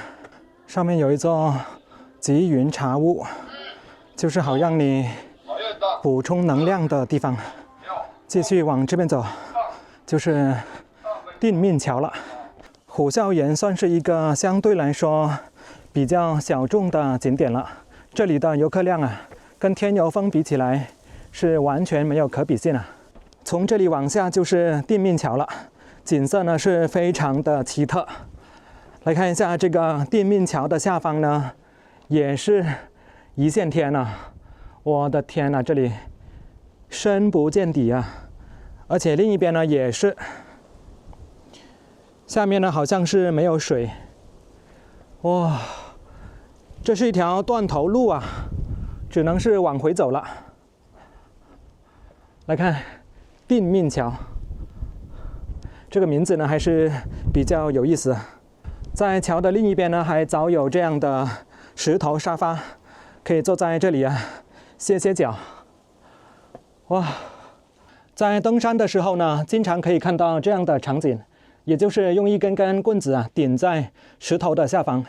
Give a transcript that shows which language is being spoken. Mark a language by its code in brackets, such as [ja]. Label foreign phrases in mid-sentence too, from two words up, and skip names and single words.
[zh] 上面有一座吉雲茶屋，就是好讓你補充能量的地方。繼續往這邊走，就是定命橋了。虎嘯岩算是一個相對來說比較小眾的景點了，這裡的遊客量啊，跟天游峰比起來是完全沒有可比性啊。從這裡往下就是定命橋了，景色呢是非常的奇特。來看一下這個定命橋的下方呢，也是一線天啊！我的天哪，這裡深不見底啊！而且另一邊呢也是，下面呢好像是沒有水。哇，這是一條斷頭路啊，只能是往回走了。來看定命橋，這個名字呢還是比較有意思。在橋的另一邊呢，還早有這樣的石頭沙發，可以坐在這裡啊，歇歇腳。哇，在登山的時候呢，經常可以看到這樣的場景，也就是用一根根棍子啊頂在石頭的下方。